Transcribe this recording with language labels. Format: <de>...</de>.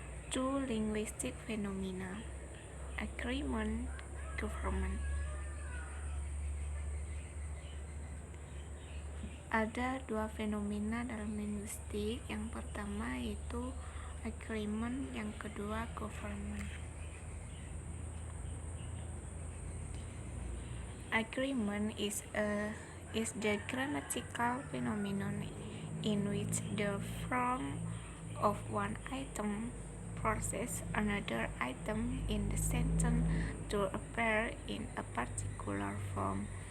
<en>Two linguistic phenomena, agreement, government.</en> <id>Ada dua fenomena dalam linguistik, yang pertama yaitu agreement, yang kedua government.</id> <en>Agreement is the grammatical phenomenon in which the form of one item forces another item in the sentence to appear in a particular form.</en>